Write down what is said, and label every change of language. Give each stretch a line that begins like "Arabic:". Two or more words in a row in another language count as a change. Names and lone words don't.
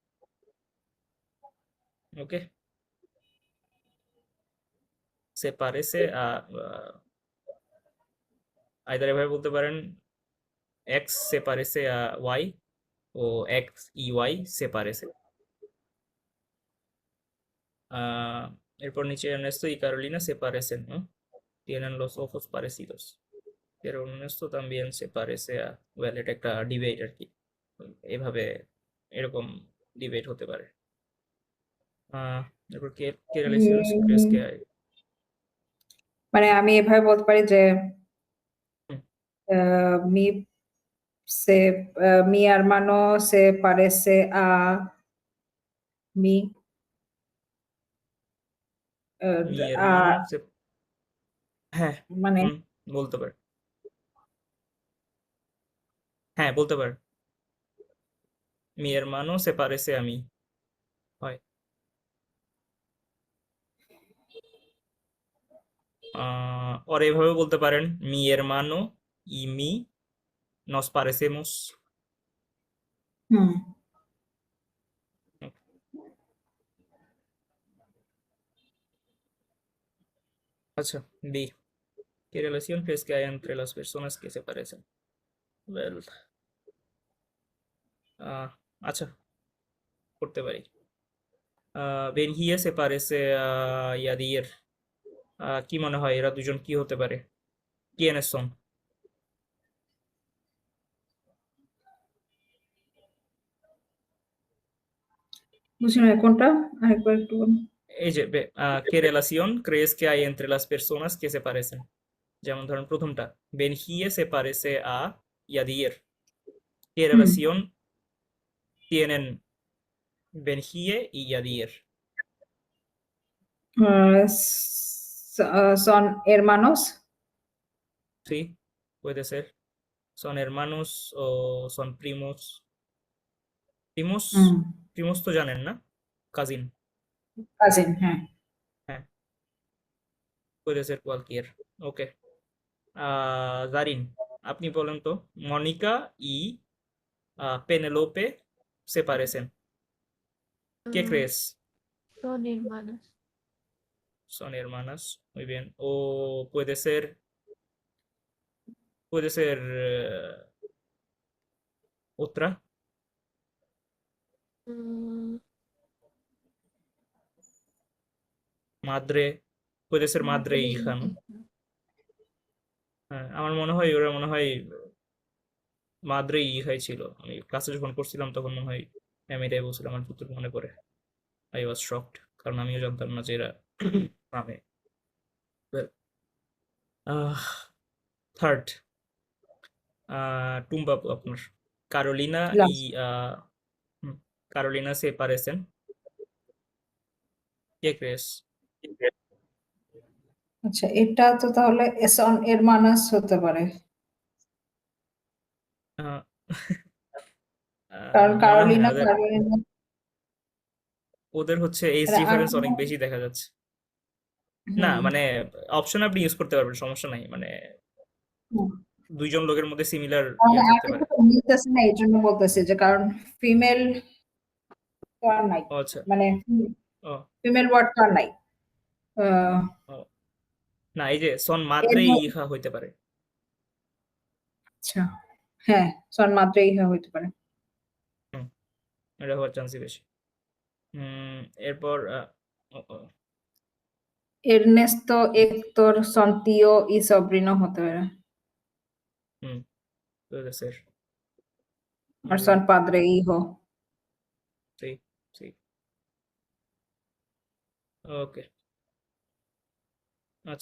Bangla: ওকে,
Spanish: se parece
Bangla: আইদার এভাবে বলতে পারেন,
Spanish: x se parece y, o x y y se parece.
Bangla: এরপর নিচে
Spanish: Ernesto y Carolina se parecen, ¿no? Tienen los ojos parecidos. Pero Ernesto también se parece a,
English: well,
Bangla: এটা একটা ডিবেট আর কি, এভাবে এরকম ডিবেট হতে পারে।
Spanish: এরপর ¿qué relaciones crees que উম, hay?
Bangla: মানে আমি এভাবে বলতে পারি যে হুম,
Spanish: mi se mi hermano se parece a mi mi a hermano se,
Bangla: হ্যাঁ, মানে হুম, বলতে পারে, হ্যাঁ বলতে পারে,
Spanish: mi hermano se parece a mí,
Bangla: হয়। ওর এভাবে বলতে পারেন,
Spanish: mi hermano y mi nos parecemos। হুম,
Bangla: আচ্ছা, বি,
Spanish: ¿qué relación crees que hay entre las personas que se parecen?
English: Well,
Bangla: আচ্ছা, করতে পারি।
Spanish: Benjie se parece Yadier.
Bangla: কি মনে হয় এরা দুজন কি হতে পারে? কিয়েনের সন? বুঝি না কোনটা, আরেকবার একটু বলুন। এই যে
Spanish: qué relación crees que hay entre las personas que se parecen.
Bangla: যেমন ধরেন প্রথমটা,
Spanish: Benjie se parece Yadier. কে হুম, relación tienen Benjie y Yadier? son hermanos. Sí, puede ser. Son hermanos o son primos. প্রিমোস, হুম,
Bangla: প্রিমোস তো জানেন না, কাজিন।
English: cousin, হ্যাঁ।
Bangla: হ্যাঁ,
Spanish: puede ser cualquier.
Bangla: ওকে, জারিন, আপনি বলেন তো,
Spanish: Mónica y Penélope se parecen, qué Ah, ক্রেস? Son hermanas. Son hermanas. Muy bien. O puede ser otra. Mm, Madre. Puede ser madre e madre hija, y ¿no? hija.
Bangla: হ্যাঁ, আমার মনে হয় ওরা মনে হয়
Spanish: madre e hija
Bangla: ছিল। আমি ক্লাসে যখন করছিলাম তখন মনে হয় ম্যাম এটাই বলছিল, আমার যতটুকু মনে পড়ে।
English: I was shocked,
Bangla: কারণ আমিও জানতাম না যে এরা নামে। থার্ড, টুম্বাপু আপনার।
Spanish: Carolina y Las. হুম, Carolina se parecen qué crees.
Bangla: আচ্ছা, এটা তো তাহলে
Spanish: son hermanas
Bangla: হতে পারে, কারণ মনে হয় না কারোলিনা ওদের। কারোলিনা ওদের হচ্ছে এইজ এরা ডিফারেন্স আগে- অনেক বেশি দেখা যাচ্ছে। না হুম, মানে অপশন আপনি ইউজ করতে পারবেন, সমস্যা নাই। মানে হুম। দুইজন লোকের মধ্যে সিমিলার তাহলে ইয়ে থাকতে আগে পারে। তো মিলতেছে না, এই জন্য বলতেছি যে কারণ ফিমেল তো আর নাই, ও আচ্ছা। মানে ও ফিমেল ওয়ার্ড তো আর নাই। আহ, ও না, এই যে সন এর মাদ্রে ম- ইহা হইতে পারে। আচ্ছা, হ্যাঁ, son মাত্রেই হইতে পারে। হুম, এটা হওয়ার চান্সই বেশি। এরপর ও, ও,
Spanish: Ernesto, Héctor, son tío y sobrino
Bangla: হতে পারে, হুম,
Spanish: puede ser.
Bangla: আর
Spanish: Muy son bien. padre e hijo। Sí, sí.
Bangla: ওকে, আচ্ছা।